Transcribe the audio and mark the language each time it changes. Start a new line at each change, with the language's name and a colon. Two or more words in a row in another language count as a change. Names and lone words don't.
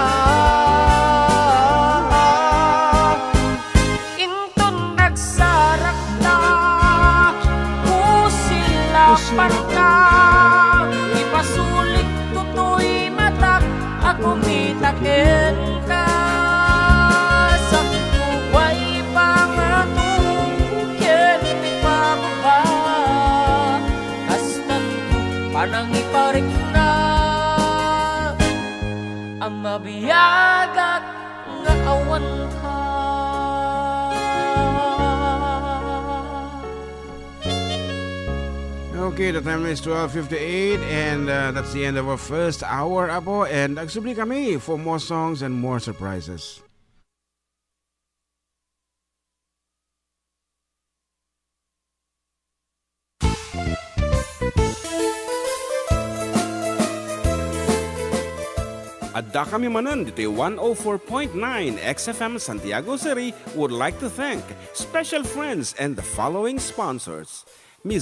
Iloko: inton nagsarak na kusilapan ka ipasulik tutoy matak ako mitaken ka sa tubay pangato ken ipababa kastan panang iparikna ang mabiyagak nga awan ka.
English: Okay, the time is 12:58 and that's the end of our first hour,
Iloko: Apo.
English: And
Iloko: nagsubli kami
English: for more songs and more surprises.
Iloko: Adda kami Manen dito
English: 104.9 XFM Santiago City would like to thank special friends and the following sponsors. Ms.